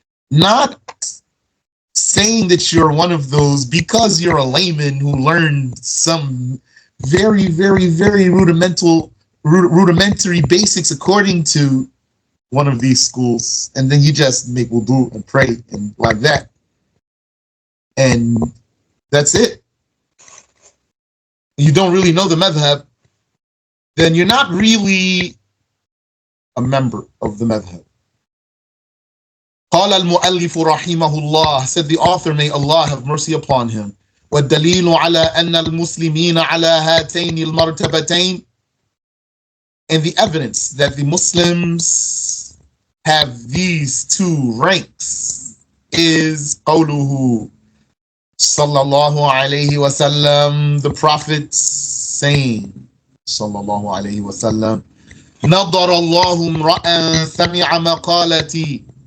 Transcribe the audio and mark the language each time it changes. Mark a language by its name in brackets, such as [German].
[English] Not saying that you're one of those because you're a layman who learned some very, very, very rudimentary basics according to one of these schools, and then you just make wudu and pray and like that, and that's it. You don't really know the madhab, then you're not really a member of the madhab. [Arabic] قال المؤلف رحمه الله, [English] said the author, may Allah have mercy upon him, [Arabic] والدليل على أن المسلمين على هاتين المرتبتين. [English] And the evidence that the Muslims have these two ranks is قوله sallallahu alayhi wa sallam, the Prophet saying sallallahu alayhi wa sallam, [Arabic] نظر الله امرأ سمع مقالتي.